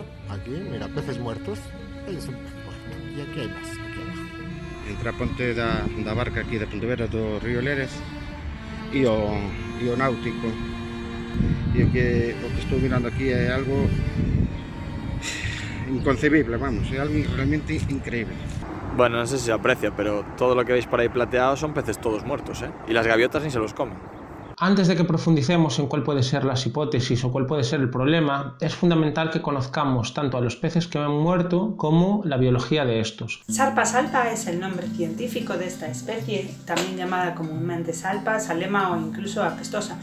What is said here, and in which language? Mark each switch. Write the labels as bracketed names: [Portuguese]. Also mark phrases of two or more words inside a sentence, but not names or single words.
[Spanish] Aquí, mira, peces muertos. Ahí es un pez muerto y aquí hay más, aquí abajo. [Galician] Entre a ponte da barca aquí de Pontevedra do río Lérez e o náutico, e o que estou mirando aquí é algo inconcebible, vamos, é algo realmente increíble. [Spanish] Bueno, no sé si se aprecia, pero todo lo que veis por ahí plateado son peces todos muertos, ¿eh? Y las gaviotas ni se los comen. Antes de que profundicemos en cuál puede ser las hipótesis o cuál puede ser el problema, es fundamental que conozcamos tanto a los peces que han muerto como la biología de estos. Salpa salpa es el nombre científico de esta especie, también llamada comúnmente salpa, salema o incluso apestosa.